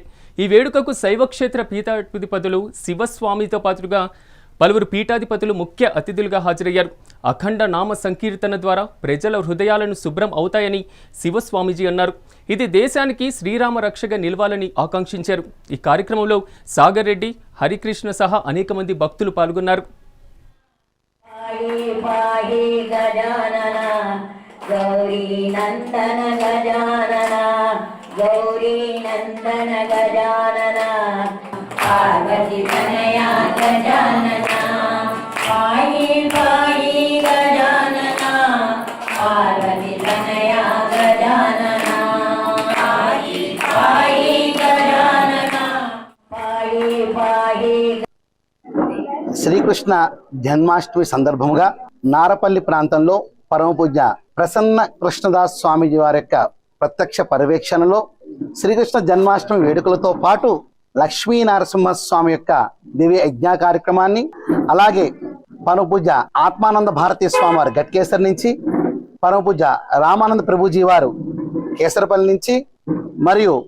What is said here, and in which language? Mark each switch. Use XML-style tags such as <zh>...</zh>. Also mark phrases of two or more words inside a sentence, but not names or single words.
<te>ఈ వేడుకకు శైవక్షేత్ర పీఠాధిపతులు శివస్వామితో పాటుగా పలువురు పీఠాధిపతులు ముఖ్య అతిథులుగా హాజరయ్యారు. అఖండ నామ సంకీర్తన ద్వారా ప్రజల హృదయాలను శుభ్రం అవుతాయని శివస్వామీజీ అన్నారు. ఇది దేశానికి శ్రీరామ రక్షగా నిలవాలని ఆకాంక్షించారు. ఈ కార్యక్రమంలో సాగర్ రెడ్డి, హరికృష్ణ సహా అనేక మంది భక్తులు పాల్గొన్నారు.</te> <sa>पाहि गजानन गौरी नंदन गजानन गौरी नंदन गजानन पार्वती तनया गजानन पाहि पाहि गजानन पार्वती तनया गजानन पाहि पाहि गजानन पाहि पाहि</sa> <te>శ్రీకృష్ణ జన్మాష్టమి సందర్భంగా నారపల్లి ప్రాంతంలో పరమపూజ్య ప్రసన్న కృష్ణదాస్ స్వామీజీ వారి యొక్క ప్రత్యక్ష పర్యవేక్షణలో శ్రీకృష్ణ జన్మాష్టమి వేడుకలతో పాటు లక్ష్మీ నరసింహస్వామి యొక్క దివ్య యజ్ఞ కార్యక్రమాన్ని, అలాగే పరమపూజ్య ఆత్మానంద భారతీ స్వామి వారు గట్కేసర్ నుంచి, పరమపూజ్య రామానంద ప్రభుజీ వారు కేసరపల్లి నుంచి, మరియు</te>